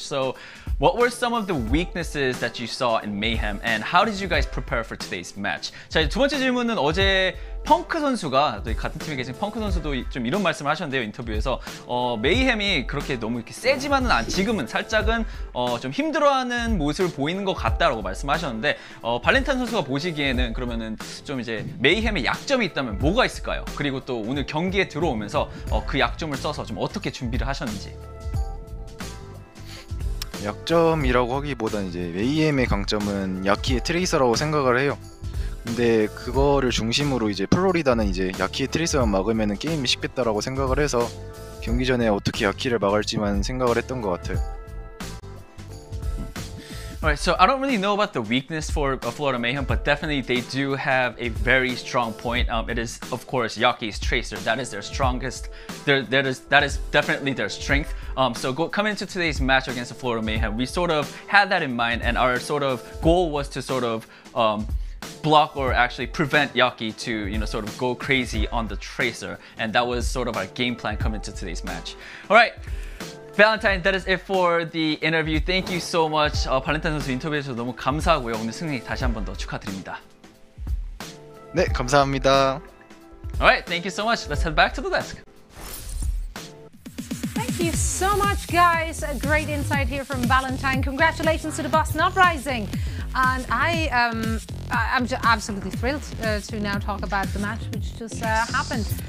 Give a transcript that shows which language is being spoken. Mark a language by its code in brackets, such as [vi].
[en] So what were some of the weaknesses that you saw in Mayhem, and how did you guys prepare for today's match? [ko] 자, 두 번째 질문은 어제 펑크 선수가, 또 같은 팀에 계신 펑크 선수도 좀 이런 말씀을 하셨는데요, 인터뷰에서 메이햄이 그렇게 너무 이렇게 세지만은 지금은 살짝은 좀 힘들어하는 모습을 보이는 것 같다라고 말씀하셨는데, 발렌타인 선수가 보시기에는 그러면은 좀 이제 메이햄의 약점이 있다면 뭐가 있을까요? 그리고 또 오늘 경기에 들어오면서 그 약점을 써서 좀 어떻게 준비를 하셨는지. 약점이라고 하기보단 이제 메이엠의 강점은 야키의 트레이서라고 생각을 해요. 근데 그거를 중심으로 이제 플로리다는 이제 야키의 트레이서만 막으면 게임이 쉽겠다라고 생각을 해서 경기 전에 어떻게 야키를 막을지만 생각을 했던 것 같아요. [en] Alright, so I don't really know about the weakness for Florida Mayhem, but definitely they do have a very strong point. It is, of course, Yaki's Tracer. That is their strongest. That is definitely their strength. So coming into today's match against the Florida Mayhem, we sort of had that in mind, and our sort of goal was to sort of block or actually prevent Yaki to, you know, sort of go crazy on the Tracer, and that was sort of our game plan coming into today's match. Alright. Valentine, that is it for the interview. Thank you so much. [ko] 발렌타인 선수 인터뷰해 주셔서 너무 감사하고요. 오늘 승리 다시 한 번 더 축하드립니다. 네, 감사합니다. [en] Alright, thank you so much. Let's head back to the desk. Thank you so much, guys. A great insight here from Valentine. Congratulations to the Boston Uprising. And I'm absolutely thrilled to now talk about the match which just happened.